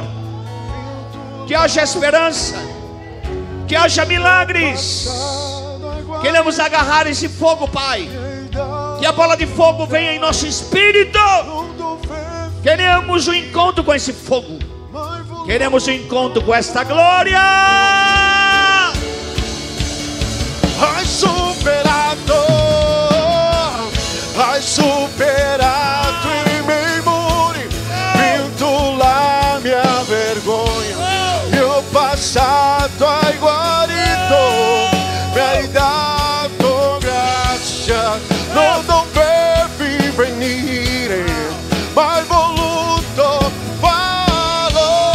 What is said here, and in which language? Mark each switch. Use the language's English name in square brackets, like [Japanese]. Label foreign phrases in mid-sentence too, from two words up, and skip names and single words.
[Portuguese] Que haja esperança. Que haja milagres. Queremos agarrar esse fogo, Pai. Que a bola de fogo venha em nosso espírito. Queremos um encontro com esse fogo. Queremos um encontro com esta glória. [Italian] Hai superato i miei muri, vinto la mia vergogna, mio passato hai guarito, mi hai dato grazia, non dovevi venire, ma hai voluto farlo.